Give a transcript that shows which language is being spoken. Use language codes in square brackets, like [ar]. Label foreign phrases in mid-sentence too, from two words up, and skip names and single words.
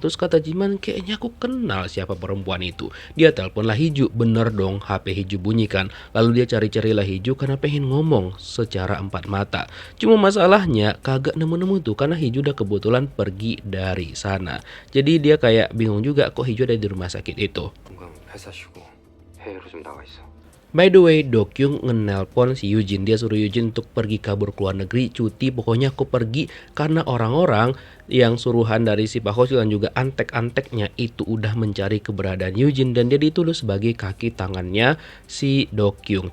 [id] Terus kata Jinman, kayaknya aku kenal siapa perempuan itu. Dia teleponlah Hiju, bener dong HP Hiju bunyikan. Lalu dia cari-carilah Hiju karena pengen ngomong secara empat mata. Cuma masalahnya kagak nemu-nemu tuh karena Hiju udah kebetulan pergi dari sana. Jadi dia kayak bingung juga kok Hiju ada di rumah sakit itu. 회사 쉬고 해외로 좀 나가 있어. [en] By the way, [id] Dokyung ngenelpon si Yujin. Dia suruh Yujin untuk pergi kabur ke luar negeri, cuti. Pokoknya aku pergi karena orang-orang yang suruhan dari si Pak Hoshil dan juga antek-anteknya itu udah mencari keberadaan Yujin, dan dia dituduh sebagai kaki tangannya si Dokyung.